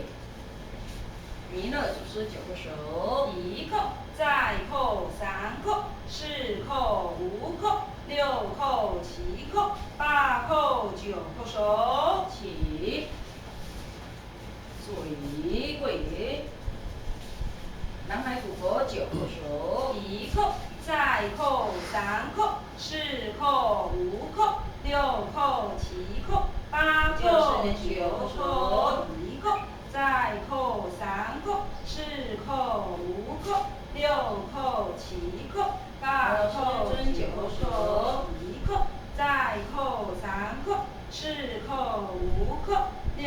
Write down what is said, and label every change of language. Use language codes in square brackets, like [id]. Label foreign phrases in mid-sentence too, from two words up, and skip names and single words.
[zh] 弥勒祖师9叩手，1叩，再叩3叩、4叩、5叩、6叩、7叩、8叩、9叩手起。坐椅跪。南海古佛9 叩手，1叩，再叩3叩、4叩、5叩、6叩、7叩、8叩、9叩，1叩，再叩3叩、4叩、5叩、6叩、7叩、8叩、9叩，1叩，再叩3叩、4叩、5叩、6